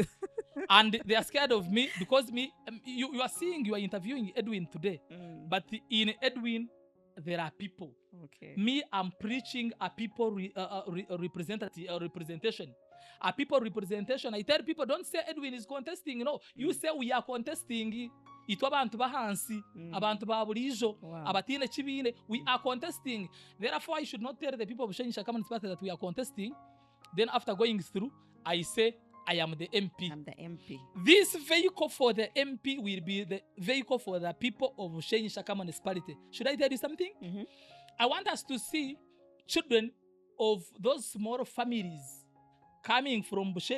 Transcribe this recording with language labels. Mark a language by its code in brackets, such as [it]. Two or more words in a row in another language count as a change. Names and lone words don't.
[en] And they are scared of me because you are seeing, you are interviewing Edwin today. But in Edwin, there are people. Okay. Me, I'm preaching a people representation. A people representation. I tell people, don't say Edwin is contesting. No, you say we are contesting. [nyn] Itwa abantu bahansi, abantu baburijo, abatine chibine, [en] we are contesting. Therefore, I should not tell the people of Bushenyi Shaka municipality that we are contesting. Then after going through, I say, I am the MP. I'm the MP. This vehicle for the MP will be the vehicle for the people of Bushenyi Shaka municipality. Should I tell you something? I want us to see children of those small families coming from Bushenyi.